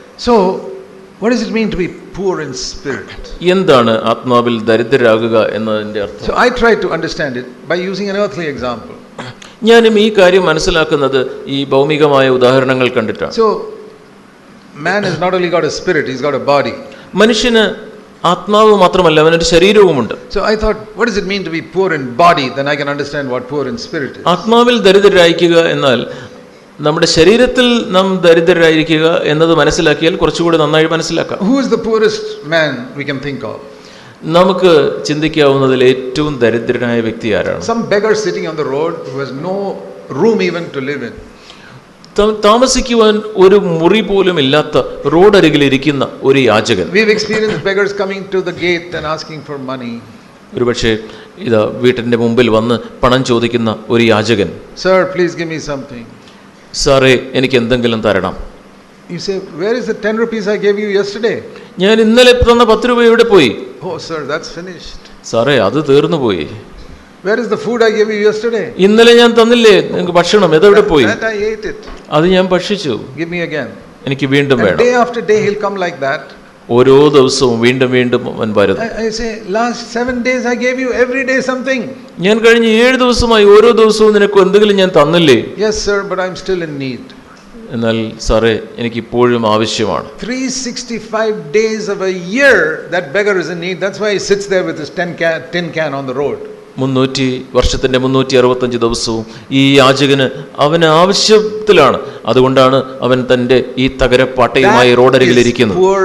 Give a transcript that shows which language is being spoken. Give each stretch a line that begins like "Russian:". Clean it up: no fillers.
English: So what does it mean to be poor in spirit?
Malayalam: എന്താണ് ആത്മാവിൽ ദരിദ്രരാകുക എന്നതിന്റെ അർത്ഥം?
English: So I try to understand it by using an earthly example.
Malayalam: ഞാനും ഈ കാര്യം മനസ്സിലാക്കുന്നത് ഈ ഭൗമികമായ ഉദാഹരണങ്ങൾ കണ്ടിട്ടാണ്.
English: So man has not only got a spirit, he's got a body.
Malayalam: മനുഷ്യന് ആത്മാവ് മാത്രമല്ല, അവനൊരു ശരീരവുമുണ്ട്.
English: So I thought, what does it mean to be poor in body? Then I can understand what poor in spirit is.
Malayalam: ആത്മാവിൽ ദരിദ്രരായിരിക്കുക എന്നാൽ നമ്മുടെ ശരീരത്തിൽ നാം ദരിദ്രരായിരിക്കുക എന്നത് മനസ്സിലാക്കിയാൽ കുറച്ചുകൂടി നന്നായി മനസ്സിലാക്കാം.
English: Who is the poorest man we can think of?
Malayalam: നമുക്ക് ചിന്തിക്കാവുന്നതിൽ ഏറ്റവും ദരിദ്രനായ വ്യക്തി ആരാണ്?
English: Some beggar sitting on the road who has no room even to live in.
Malayalam: താമസിക്കുവാൻ ഒരു മുറി പോലും ഇല്ലാത്ത റോഡരികിൽ ഇരിക്കുന്ന ഒരു യാചകൻ.
English: We've experienced beggars coming to the gate and asking for money.
Malayalam: ഒരുപക്ഷെ ഇതാ വീട്ടിന്റെ മുമ്പിൽ വന്ന് പണം ചോദിക്കുന്ന ഒരു യാചകൻ.
English: Sir, please give me something.
Malayalam: സാറേ, എനിക്ക് എന്തെങ്കിലും തരണം.
English: You say, where is the 10 rupees I gave you yesterday?
Malayalam: ഞാൻ ഇന്നലെ തന്ന 10 രൂപ എവിടെ പോയി?
English: Oh sir, that's finished.
Malayalam: സാറേ, അത് തീർന്നു പോയി.
English: Where is the food I gave you yesterday?
Malayalam: ഇന്നലെ ഞാൻ തന്നില്ലേ നിങ്ങൾക്ക് ഭക്ഷണം, എവിടെ പോയി?
English: That I ate it.
Malayalam: അത് ഞാൻ ഭക്ഷിച്ചു.
English: Give me again.
Malayalam: എനിക്ക് വീണ്ടും വേണം.
English: Day after day he'll come like that.
Malayalam: ഓരോ ദിവസവും വീണ്ടും വീണ്ടും അവൻ വരുന്നു.
English: I say, last 7 days I gave you every day something.
Malayalam: ഞാൻ കഴിഞ്ഞ 7 ദിവസമായി ഓരോ ദിവസവും നിനക്ക് എന്തെങ്കിലും ഞാൻ തന്നില്ലേ?
English: Yes sir, but I'm still in need.
Malayalam: എന്നാൽ സാറേ, എനിക്ക് ഇപ്പോഴും ആവശ്യമാണ്.
English: 365 days of a year that beggar is in need. That's why he sits there with his tin can on the road.
Malayalam: 300 വർഷത്തിന്റെ 365 ദിവസവും ഈ യാചകന് അവന് ആവശ്യത്തിലാണ്. അതുകൊണ്ടാണ് അവൻ തന്റെ ഈ തകരപ്പാട്ടയുമായി റോഡരികിൽ ഇരിക്കുന്നത്.